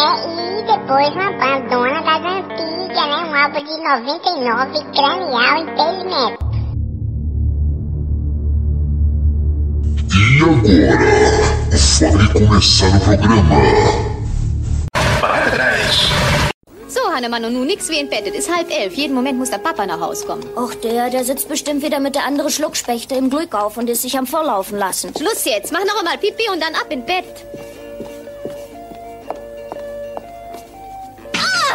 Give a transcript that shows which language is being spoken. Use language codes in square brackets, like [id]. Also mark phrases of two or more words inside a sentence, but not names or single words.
[pt] E depois uma bandona das antigas, né? Um álbum de 99, Cranial Impedimento. E agora, vai começar o programa. Para trás. [de] So, Hannemann, und nun nix wie in Bett. Es ist 10:30. Jeden Moment muss der Papa nach Haus kommen. Och, der sitzt bestimmt wieder mit der anderen Schluckspechte im Glück auf und ist sich am Volllaufen lassen. Schluss jetzt. Mach noch einmal Pipi und dann ab in Bett. Ah!